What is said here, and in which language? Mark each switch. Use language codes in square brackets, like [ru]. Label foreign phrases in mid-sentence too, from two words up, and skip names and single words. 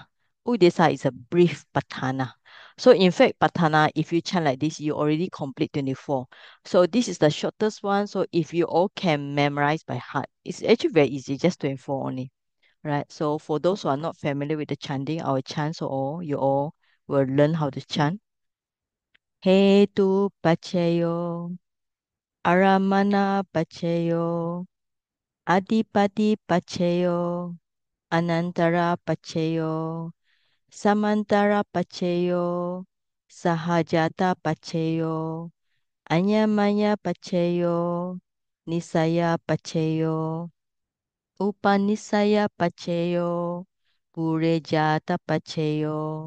[en] Udesa is a brief Paṭṭhāna. So in fact, Paṭṭhāna, if you chant like this, you already complete 24. So this is the shortest one. So if you all can memorize by heart, it's actually very easy, just 24 only. Right. So for those who are not familiar with the chanting, I will chant so you all will learn how to chant. [pi] He tu pacheyo, aramana pacheyo, adipati pacheyo, anantara pacheyo, samantara pacheyo, sahajata pacheyo, anyamanya pacheyo, nisaya pacheyo, upanisaya pacheyo, purejata pacheyo,